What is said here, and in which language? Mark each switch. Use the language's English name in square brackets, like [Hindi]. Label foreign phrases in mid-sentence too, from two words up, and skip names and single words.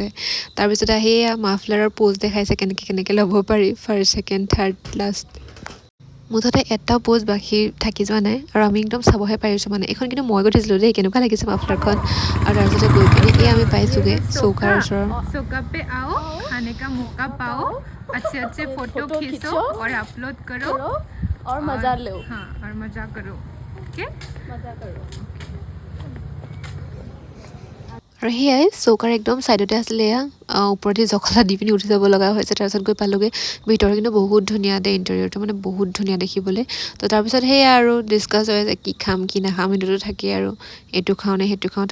[Assamese] তাৰপিছতে আহি এয়া মাফলাৰৰ প'জ দেখাইছে কেনেকৈ কেনেকৈ ল'ব পাৰি, [English] first second third last. [Assamese] মুঠতে এটাও প'জ বাকী থাকি যোৱা নাই আৰু আমি একদম চাবহে পাৰিছোঁ। মানে এইখন কিন্তু মই গুঠিছিলোঁ দেই, কেনেকুৱা লাগিছে মাফলাৰখন। আৰু তাৰপিছতে গৈ পিনি এই আমি পাইছোঁগৈ চৌকাৰ ওচৰৰ। [Hindi] चौका पे आओ, खाने का मौका पाओ, अच्छे अच्छे फोटो खींचो और अपलोड करो और मजा लो। हाँ और मजा करो। ओके मजा करो। [Assamese] আৰু সেয়াই চৌকাৰ একদম ছাইডতে আছিলে। এয়া ওপৰতে জখলা দি পিনি উঠি যাব লগা হৈছে। তাৰপিছত গৈ পালোগৈ ভিতৰ, কিন্তু বহুত ধুনীয়া দেই, ইণ্টেৰিয়ৰটো মানে বহুত ধুনীয়া দেখিবলৈ। তো তাৰপিছত সেয়া আৰু ডিছকাছ হৈ আছে কি খাম কি নাখাম, সেইটোতো থাকেই আৰু এইটো খাওঁ নে সেইটো খাওঁ।